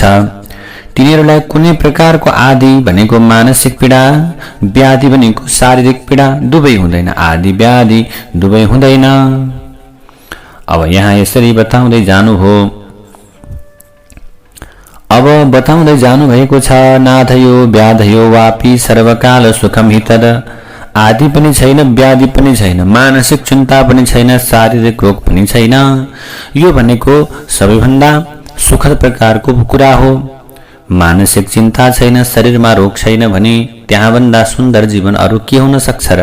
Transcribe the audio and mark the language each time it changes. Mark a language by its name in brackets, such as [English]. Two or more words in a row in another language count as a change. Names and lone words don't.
[Nepali] तिनीहरूलाई कुनै प्रकारको आदि भनेको मानसिक पीडा, व्याधि भनेको शारीरिक पीडा दुवै हुँदैन। आदि व्याधि दुवै हुँदैन। अब यहाँ यसरी बताउँदै जानुभएको छ, [Sanskrit] नाथयो व्याधयो वापी सर्वकाल सुखम हितद। [Nepali] आदि पनि छैन, व्याधि पनि छैन, मानसिक चिन्ता पनि छैन, शारीरिक रोग पनि छैन। यो भनेको सबैभन्दा सुखद प्रकारको कुरा हो। मानसिक चिन्ता छैन, शरीरमा रोग छैन भने त्यहाँभन्दा सुन्दर जीवन अरू के हुन सक्छ र?